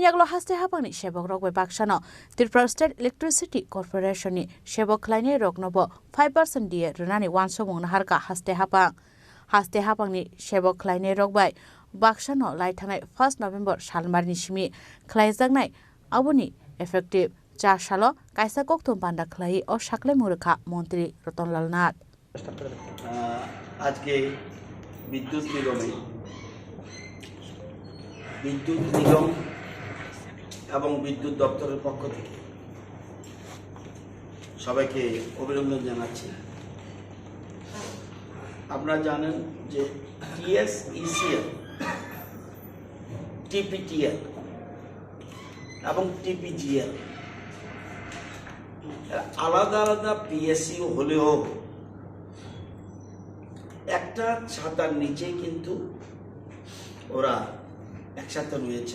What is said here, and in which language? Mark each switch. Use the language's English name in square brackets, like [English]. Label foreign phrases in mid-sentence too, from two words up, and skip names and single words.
[Bodo] आगलो हास्टे हाबांनि सेबक रग बाय बाक्सानो त्रिपुरा स्टेट इलेक्ट्रिसिटी कर्परेशननि सेबक खालायनाय रगनोबो 5% DA रेनानि 100 मंना हारका हास्टे हाबांनि सेबक खालायनाय रग बाय बाक्सानो लायथांनाय 1 नभेम्बर सालमारिनि सिमि खालायजानाय आबुनि इफेक्टिभ 4 सालो कायसा गक्थुम पान्डा खालाय अ साकले मुरुखा मन्त्री रतनलाल नाथ [Bangla] আজকে বিদ্যুৎ নিগম এবং বিদ্যুৎ দপ্তরের পক্ষ থেকে সবাইকে অভিনন্দন জানাচ্ছি। আপনারা জানেন যে TSECL, TPTL এবং TPGL আলাদা আলাদা PSU হলেও একটা ছাতার নিচে কিন্তু ওরা একসাথে রয়েছে।